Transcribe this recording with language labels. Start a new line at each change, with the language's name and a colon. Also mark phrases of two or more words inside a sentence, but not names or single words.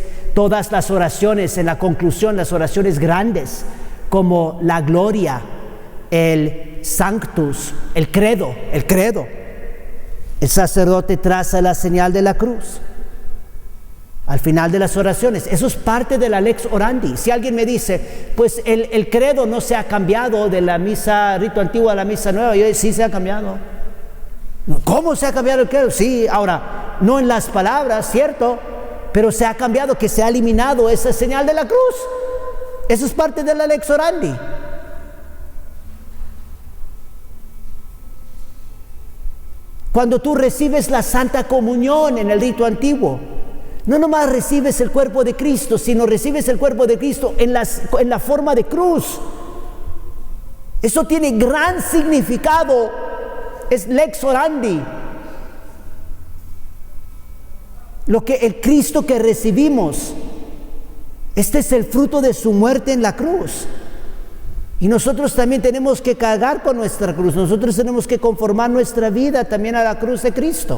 Spanish: Todas las oraciones, en la conclusión, las oraciones grandes, como la gloria, el sanctus, el credo. El sacerdote traza la señal de la cruz al final de las oraciones. Eso es parte de la
Latin: lex orandi.
Spanish: Si alguien me dice, pues el credo no se ha cambiado de la misa rito antigua a la misa nueva, yo digo, sí se ha cambiado. ¿Cómo se ha cambiado el credo? Sí, ahora, no en las palabras, cierto, pero se ha cambiado, que se ha eliminado esa señal de la cruz. Eso es parte de la
Latin: lex orandi.
Spanish: Cuando tú recibes la Santa Comunión en el rito antiguo, no nomás recibes el cuerpo de Cristo, sino recibes el cuerpo de Cristo en la forma de cruz. Eso tiene gran significado, es
Latin: lex orandi.
Spanish: El Cristo que recibimos, este es el fruto de su muerte en la cruz. Y nosotros también tenemos que cargar con nuestra cruz. Nosotros tenemos que conformar nuestra vida también a la cruz de Cristo.